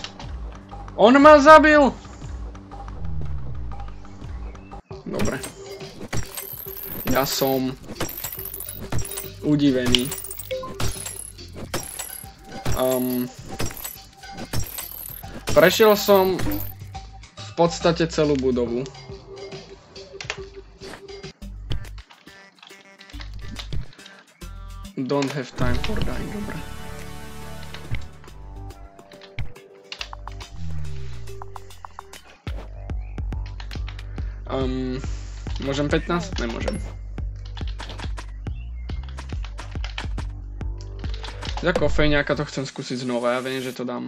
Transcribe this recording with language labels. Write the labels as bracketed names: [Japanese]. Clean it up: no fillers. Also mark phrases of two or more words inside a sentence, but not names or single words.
[Slovak] On ma zabil! Dobre. Ja som udivený. Prešiel som v podstate celú budovu. [English] Don't have time for dying, [Slovak] dobre. Môžem 15? Nemôžem. Za kofejňáka to chcem skúsiť znova, ja viem, že to dám.